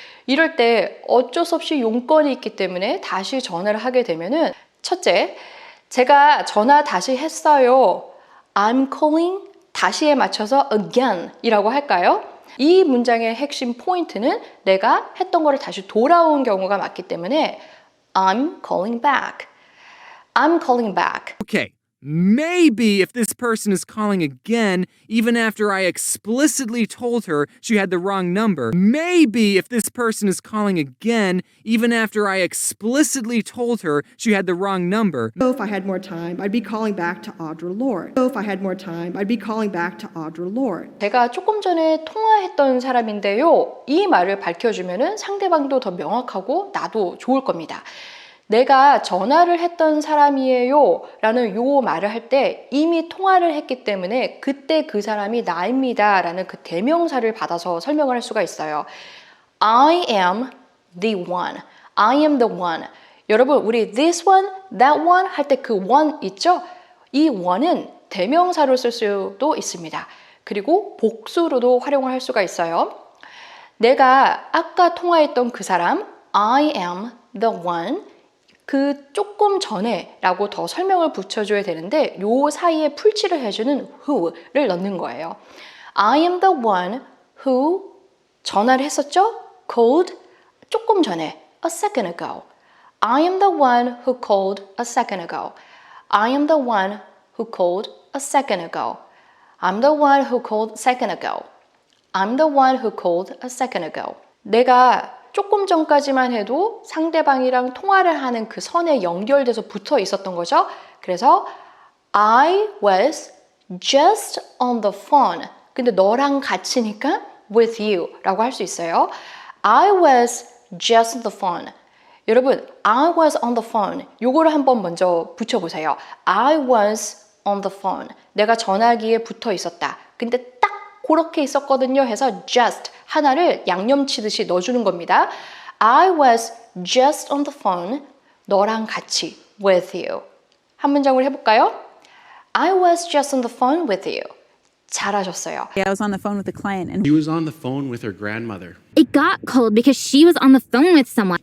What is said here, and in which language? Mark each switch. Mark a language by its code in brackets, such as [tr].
[ko] 이럴 때 어쩔 수 없이 용건이 있기 때문에 다시 전화를 하게 되면은, 첫째, 제가 전화 다시 했어요. I'm calling, 다시에 맞춰서 again 이라고 할까요? 이 문장의 핵심 포인트는 내가 했던 거를 다시 돌아온 경우가 맞기 때문에 I'm calling back. [en] I'm calling back. Okay, maybe if this person is calling again, even after I explicitly told her she had the wrong number. Maybe if this person is calling again, even after I explicitly told her she had the wrong number. So if I had more time, I'd be calling back to Audre Lorde. So if I had more time, I'd be calling back to Audre Lorde. [ko] 제가 조금 전에 통화했던 사람인데요. 이 말을 밝혀주면은 상대방도 더 명확하고 나도 좋을 겁니다. 내가 전화를 했던 사람이에요 라는 요 말을 할 때 이미 통화를 했기 때문에 그때 그 사람이 나입니다 라는 그 대명사를 받아서 설명을 할 수가 있어요. [en] I am the one. I am the one. [ko] 여러분, 우리 this one, that one 할 때 그 one 있죠? 이 one은 대명사로 쓸 수도 있습니다. 그리고 복수로도 활용을 할 수가 있어요. 내가 아까 통화했던 그 사람, I am the one. 그 조금 전에 라고 더 설명을 붙여줘야 되는데 요 사이에 풀칠을 해주는 who를 넣는 거예요. [en] I am the one who 전화를 했었죠? Called 조금 전에 a second ago. I am the one who called a second ago. I am the one who called a second ago. I'm the one who called a second ago. I'm the one who called a second ago. [ko] 내가 조금 전까지만 해도 상대방이랑 통화를 하는 그 선에 연결돼서 붙어 있었던 거죠. [en] 그래서 I was just on the phone. [ko] 근데 너랑 같이니까 with you 라고 할 수 있어요. [en] I was just on the phone. 여러분, I was on the phone. [ko] 요거를 한번 먼저 붙여보세요. [en] I was on the phone. [ko] 내가 전화기에 붙어 있었다. 근데 딱 그렇게 있었거든요 해서 just 하나를 양념치듯이 넣어주는 겁니다. [en] I was just on the phone. 너랑 같이 with you. [ko] 한 문장으로 해볼까요? [en] I was just on the phone with you. [ko] 잘하셨어요. [en] I was on the phone with a client and He was on the phone with her grandmother. It got cold because she was on the phone with someone.